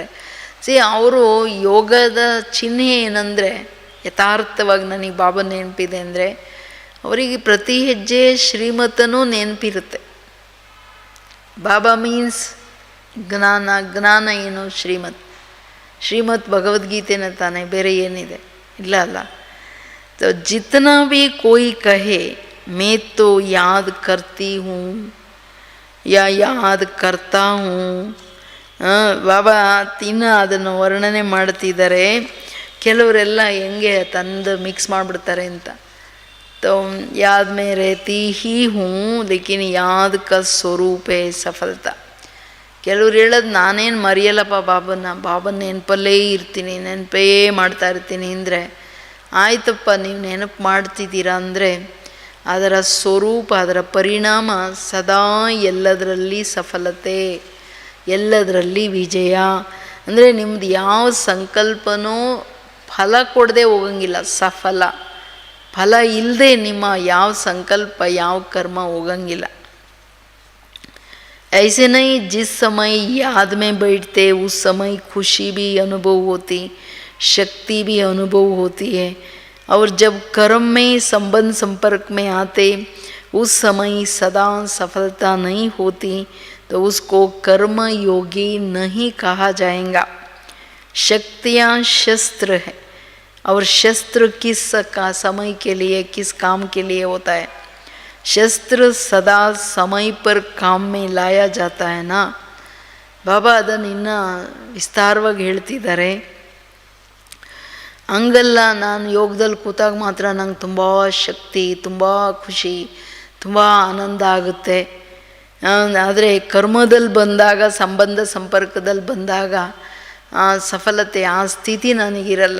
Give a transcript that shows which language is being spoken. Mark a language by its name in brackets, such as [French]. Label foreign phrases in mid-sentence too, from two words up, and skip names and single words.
[Kannada] ಅವರು ಯೋಗದ ಚಿಹ್ನೆ ಏನಂದರೆ, ಯಥಾರ್ಥವಾಗಿ ನನಗೆ ಬಾಬಾ ನೆನಪಿದೆ ಅಂದರೆ ಅವರಿಗೆ ಪ್ರತಿ ಹೆಜ್ಜೆ ಶ್ರೀಮತನೂ ನೆನಪಿರುತ್ತೆ. ಬಾಬಾ ಮೀನ್ಸ್ ಜ್ಞಾನ. ಜ್ಞಾನ ಏನು? ಶ್ರೀಮತ್ ಭಗವದ್ಗೀತೆನ ತಾನೇ, ಬೇರೆ ಏನಿದೆ? ಇಲ್ಲ ಅಲ್ಲ. [Hindi] तो जितना भी कोई कहे मैं तो याद करती हूँ या याद करता हूँ, [Kannada] ಬಾಬಾ ತಿನ್ನ ಅದನ್ನು ವರ್ಣನೆ ಮಾಡ್ತಿದ್ದಾರೆ. ಕೆಲವರೆಲ್ಲ ಹೆಂಗೆ ತಂದು ಮಿಕ್ಸ್ ಮಾಡಿಬಿಡ್ತಾರೆ ಅಂತ. [Hindi] तो याद में रहती ही हूँ लेकिन याद का स्वरूप सफलता. [Kannada] ಕೆಲವ್ರು ಹೇಳೋದು ನಾನೇನು ಮರೆಯಲ್ಲಪ್ಪ ಬಾಬನ ನೆನಪಲ್ಲೇ ಇರ್ತೀನಿ, ನೆನಪೇ ಮಾಡ್ತಾ ಇರ್ತೀನಿ ಅಂದರೆ, ಆಯ್ತಪ್ಪ ನೀವು ನೆನಪು ಮಾಡ್ತಿದ್ದೀರಾ ಅಂದರೆ ಅದರ ಸ್ವರೂಪ, ಅದರ ಪರಿಣಾಮ ಸದಾ ಎಲ್ಲದರಲ್ಲಿ ಸಫಲತೆ, ಎಲ್ಲದರಲ್ಲಿ ವಿಜಯ. ಅಂದರೆ ನಿಮ್ಮದು ಯಾವ ಸಂಕಲ್ಪನೂ ಫಲ ಕೊಡದೆ ಹೋಗಂಗಿಲ್ಲ, ಸಫಲ. ಫಲ ಇಲ್ಲದೆ ನಿಮ್ಮ ಯಾವ ಸಂಕಲ್ಪ ಯಾವ ಕರ್ಮ ಹೋಗಂಗಿಲ್ಲ. [Hindi] ऐसे नहीं जिस समय याद में बैठते उस समय खुशी भी अनुभव होती, शक्ति भी अनुभव होती है. और जब कर्म में संबंध संपर्क में आते उस समय सदा सफलता नहीं होती तो उसको कर्म योगी नहीं कहा जाएगा. शक्तियाँ शस्त्र है और शस्त्र किस का समय के लिए, किस काम के लिए होता है. शस्त्र सदा समय पर काम में लाया जाता है ना. [Kannada] ಬಾಬಾ ಅದನ್ನು ಇನ್ನೂ ವಿಸ್ತಾರವಾಗಿ ಹೇಳ್ತಿದ್ದಾರೆ. ಹಂಗಲ್ಲ, ನಾನು ಯೋಗದಲ್ಲಿ ಕೂತಾಗ ಮಾತ್ರ ನಂಗೆ ತುಂಬ ಶಕ್ತಿ, ತುಂಬ ಖುಷಿ, ತುಂಬ ಆನಂದ ಆಗುತ್ತೆ. ಆದರೆ ಕರ್ಮದಲ್ಲಿ ಬಂದಾಗ, ಸಂಬಂಧ ಸಂಪರ್ಕದಲ್ಲಿ ಬಂದಾಗ ಸಫಲತೆ, ಆ ಸ್ಥಿತಿ ನನಗಿರಲ್ಲ.